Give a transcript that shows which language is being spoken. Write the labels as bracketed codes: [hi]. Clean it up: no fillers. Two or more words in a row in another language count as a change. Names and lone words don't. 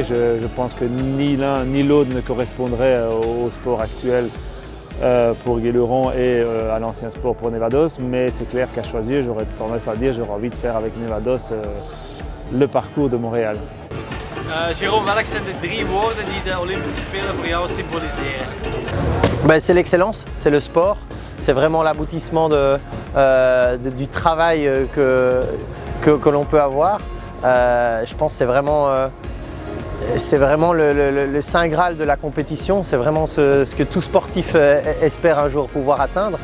[fr] Je pense que ni l'un ni l'autre ne correspondrait au sport actuel pour Guéluron et à l'ancien sport pour Nevados. Mais c'est clair qu'à choisir, j'aurais tendance à dire j'aurais envie de faire avec Nevados le parcours de Montréal. Jérôme, [nl] welke zijn de 3 woorden die de Olympische Spelen voor jou symboliseren? [fr] C'est l'excellence, c'est le sport, c'est vraiment l'aboutissement du travail que l'on peut avoir. Je pense que c'est vraiment le saint graal de la compétition, c'est vraiment ce que tout sportif espère un jour pouvoir atteindre.